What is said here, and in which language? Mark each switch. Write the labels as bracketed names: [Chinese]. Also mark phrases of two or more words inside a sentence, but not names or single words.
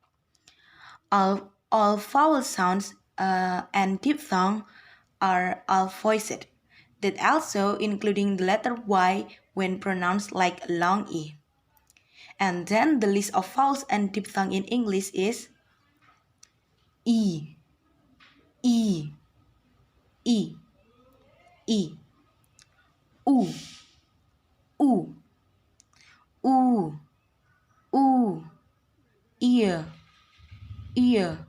[English] All vowel sounds and diphthong are all voiced. That also including the letter Y when pronounced like a long E. And then the list of vowels and diphthong in English is E, E, E, E, U, U, U, U, ear, ear.